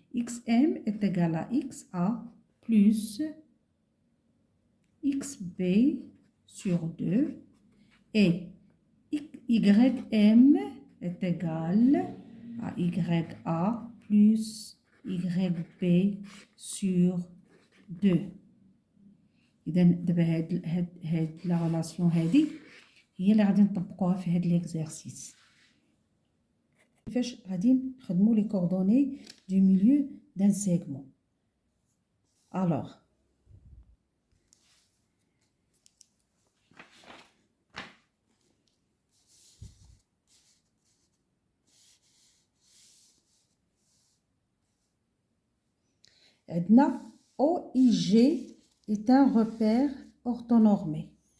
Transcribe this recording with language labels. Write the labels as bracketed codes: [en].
[fr] XM est égal à XA plus XB sur 2 et YM est égal à YA plus YB sur 2. [ar] إذا دابا هاد لا ريلاسيون هادي هي اللي غادي نطبقوها في هاد l'exercice. كيفاش غادي نخدموا [fr] les coordonnées du milieu d'un segment. Alors عندنا OIG est un repère orthonormé.